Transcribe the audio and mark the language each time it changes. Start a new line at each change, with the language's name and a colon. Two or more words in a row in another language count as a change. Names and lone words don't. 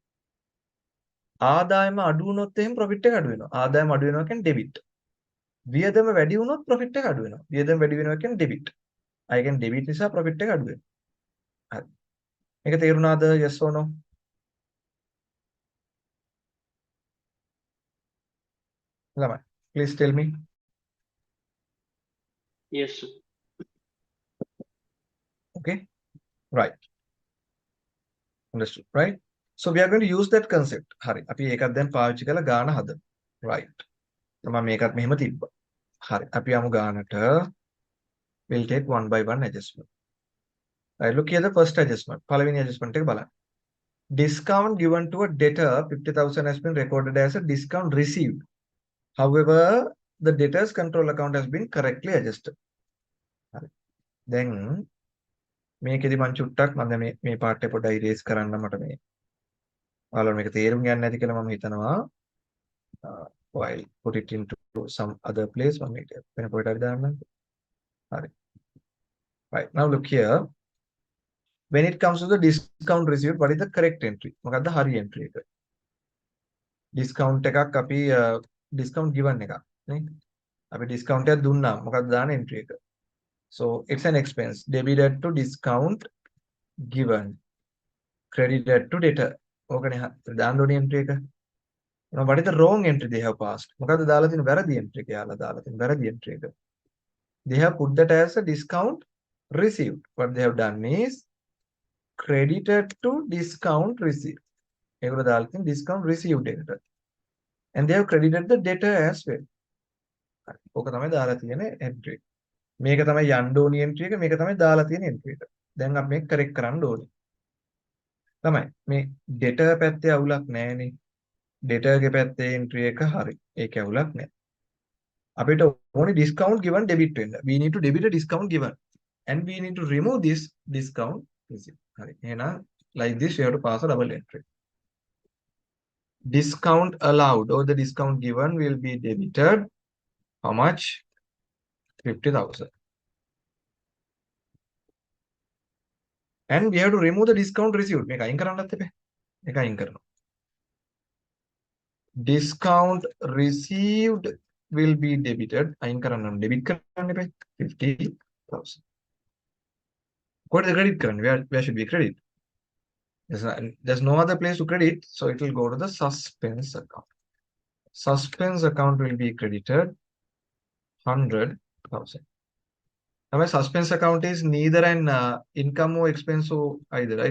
Sinhala: ආදායම අඩු වුණොත් එහෙනම් profit එක අඩු වෙනවා. ආදායම අඩු වෙනවා කියන්නේ debit. වියදම වැඩි වුණොත් profit එක අඩු වෙනවා. වියදම වැඩි වෙනවා කියන්නේ debit.
English: I can debit
Sinhala: නිසා profit එක අඩු වෙනවා. හරි. මේක තේරුණාද?
English: Yes or no? ළමයි, please tell me. Yes, sir. Okay. Right. Understood. Right. So we are going to use that concept.
Sinhala: හරි. අපි ඒකත් දැන් පාවිච්චි කරලා ගාන හදමු. Right. මම මේකත් මෙහෙම තිබ්බා. හරි. අපි යමු ගානට.
English: We'll take one by one adjustment. Right. Look here the first adjustment.
Sinhala: පළවෙනි adjustment එක බලන්න.
English: Discount given to a debtor 50,000 has been recorded as a discount received. However, the debtor's control account has been correctly adjusted.
Sinhala: හරි. දැන් මේකෙදි මම චුට්ටක් මම මේ පාර්ට් එක පොඩ්ඩක් ඉරේස් කරන්න මට මේ ඔයාලා මේක තේරුම් ගන්න නැති කියලා මම හිතනවා.
English: I'll put it into some other place.
Sinhala: මම මේක වෙන පොඩ්ඩක් දාන්න. හරි.
English: Right. Now look here. When it comes to the discount received, what is the correct entry?
Sinhala: මොකක්ද හරි entry එක? Discount එකක් අපි
English: discount given
Sinhala: එකක් නේ. අපි discount එකක් දුන්නා. මොකක්ද දාන entry එක?
English: So it's an expense debited to discount given, credited to debtor.
Sinhala: ඕකනේ දාන්න ඕනේ entry එක.
English: Now what is the wrong entry they have passed?
Sinhala: මොකක්ද දාලා තියෙන වැරදි entry එක? යාලා දාලා තියෙන වැරදි entry එක.
English: They have put that as a discount received. What they have done is credited to discount received.
Sinhala: ඒගොල්ලෝ දාලා තියෙන
English: discount received
Sinhala: එකට.
English: And they have credited the debtor as well.
Sinhala: ඕක තමයි දාලා තියෙන entry. මේක තමයි යන්න ඕනි entry එක, මේක තමයි දාලා තියෙන entry එක. දැන් අපි මේක correct කරන්න ඕනේ. තමයි මේ debtor පැත්තේ අවුලක් නැහැනේ. debtor ගේ පැත්තේ entry එක හරි. ඒක අවුලක් නැහැ. අපිට ඕනේ
English: discount given debit
Sinhala: වෙන්න.
English: We need to debit a discount given. And we need to remove this discount receipt.
Sinhala: හරි. එහෙනම්
English: like this you have to pass a double entry. Discount allowed or the discount given will be debited. How much? 50,000. And we have to remove the discount received.
Sinhala: මේක අයින් කරන්නත් එපා. මේක අයින් කරනවා.
English: Discount received will be debited.
Sinhala: අයින් කරන්න නම් debit කරන්න එපා. 50,000.
English: What is the credit කරන්නේ? Where should we credit? There's no other place to credit, so it will go to the suspense account. Suspense account will be credited 100,000. Now, suspense account is neither an income or expense or either, right?